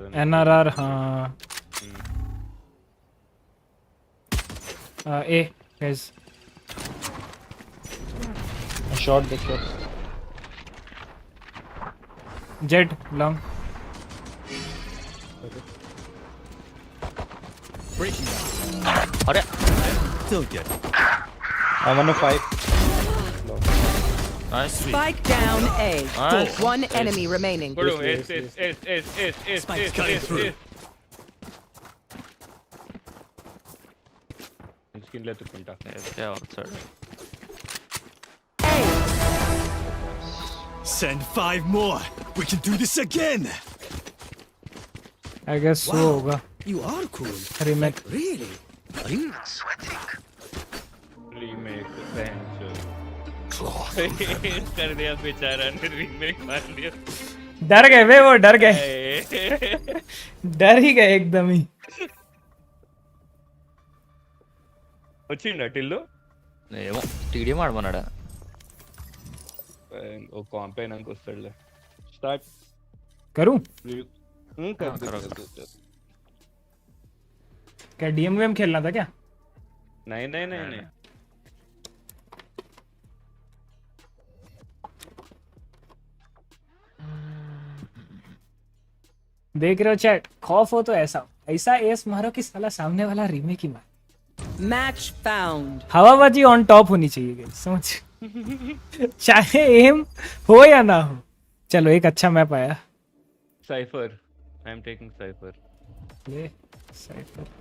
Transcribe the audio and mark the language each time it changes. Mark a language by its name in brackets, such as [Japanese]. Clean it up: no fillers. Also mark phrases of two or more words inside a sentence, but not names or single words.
[Hindi] NRR हाँ. [English] Hey guys [Hindi] शॉट देखो. जेट लॉन्ग. अरे [English] Still good. I want to fight. Nice. Spike down A. Nice. One enemy remaining. Spike's cutting through. Skin letukunta. Yeah, outside. Send 5 more. We can do this again. I guess so होगा. You are cool. Remake. Really? Are you sweating? Remake. [Hindi] कर दिया बेचारा ने, रीमेक मार दिया. डर गए वे, वो डर गए. डर ही गए एकदम ही. [Telugu] వచ్చిండా టిల్లు? ఏమో టీడీఎం ఆడమన్నాడా. ఓ కాంప్ అయినాక వస్తాడులే. స్టార్ట్ [Hindi] करूं? कर. क्या डीएम वेम खेलना था क्या? नहीं. देख रहे हो चैट, खौफ हो तो ऐसा एस मारो कि साला सामने वाला रीमेक ही मार. [English] Match found. [Hindi] हवाबाजी [English] on top [Hindi] होनी चाहिए गाइस, समझ. चाहे एम हो या ना हो. चलो एक अच्छा मैप आया. [English] Cypher. I am taking Cypher. [Hindi] ले साइफर.